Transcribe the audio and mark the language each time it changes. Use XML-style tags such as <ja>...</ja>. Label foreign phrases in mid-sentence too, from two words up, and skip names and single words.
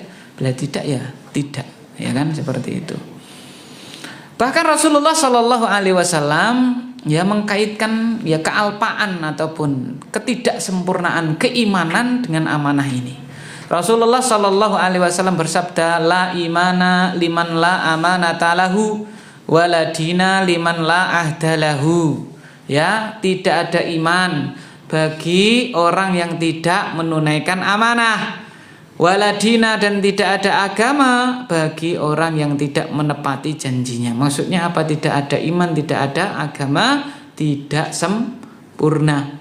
<id>Bila tidak, ya tidak, ya kan, seperti itu. Bahkan Rasulullah</id> <ar>صلى الله عليه وسلم,</ar> <id>ya, mengkaitkan, ya, kealpaan ataupun ketidaksempurnaan keimanan dengan amanah ini. Rasulullah</id> <ar>صلى الله عليه وسلم</ar> <id>bersabda,</id> <ar>لا إيمان لمن لا أمانة له ولا دين لمن لا عهد له.</ar> <id>Ya, tidak ada iman bagi orang yang tidak menunaikan amanah, waladina, dan tidak ada agama bagi orang yang tidak menepati janjinya. Maksudnya apa? Tidak ada iman, tidak ada agama, tidak sempurna.</id>